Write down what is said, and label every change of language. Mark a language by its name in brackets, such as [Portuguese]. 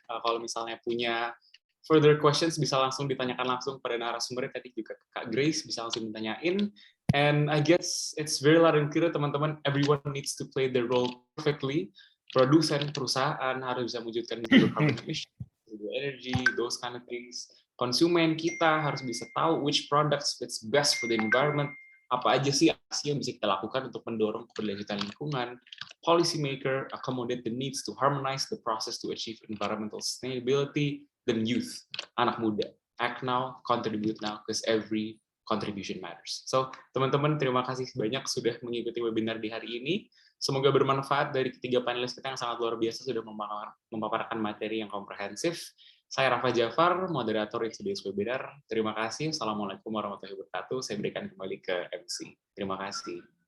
[Indonesian] Kalau misalnya punya further questions bisa langsung ditanyakan langsung pada narasumber tadi juga Kak Grace bisa langsung ditanyain. [English] And I guess it's very loud and clear [Indonesian] teman-teman. [English] Everyone needs to play their role perfectly. [Indonesian] Produsen, perusahaan harus bisa mewujudkan zero carbon emission, zero energy, [English] those kind of things. [Indonesian] Konsumen kita harus bisa tahu [English] which products fits best for the environment. [Indonesian] Apa aja sih aksi yang bisa kita lakukan untuk mendorong keberlanjutan lingkungan. [English] Policy maker accommodate the needs to harmonize the process to achieve environmental sustainability. Dan youth, [Indonesian] anak muda, [English] act now, contribute now, because every contribution matters. [Indonesian] So, teman-teman, terima kasih banyak sudah mengikuti webinar di hari ini. Semoga bermanfaat dari ketiga panelis kita yang sangat luar biasa sudah memaparkan materi yang komprehensif. Saya Rafa Jafar, moderator [English] today's webinar. [Indonesian] Terima kasih. Assalamualaikum warahmatullahi wabarakatuh. Saya berikan kembali ke MC. Terima kasih.